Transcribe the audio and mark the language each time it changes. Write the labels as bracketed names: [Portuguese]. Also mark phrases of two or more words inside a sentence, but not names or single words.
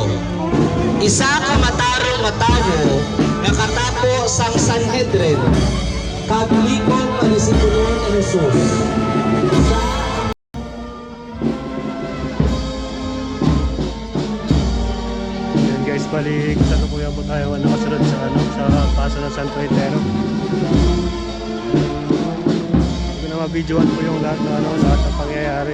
[Hiligaynon] isa ka matarong nga tawo nga katapo sang Sanhedrin, kag likom nga disipulo ni Jesus. [Filipino] Yan guys, balik sa tukuyan po tayo nakasunod sa sa paso ng Santo Entierro. Hindi ko na mabidyoan po yung lahat ng pangyayari.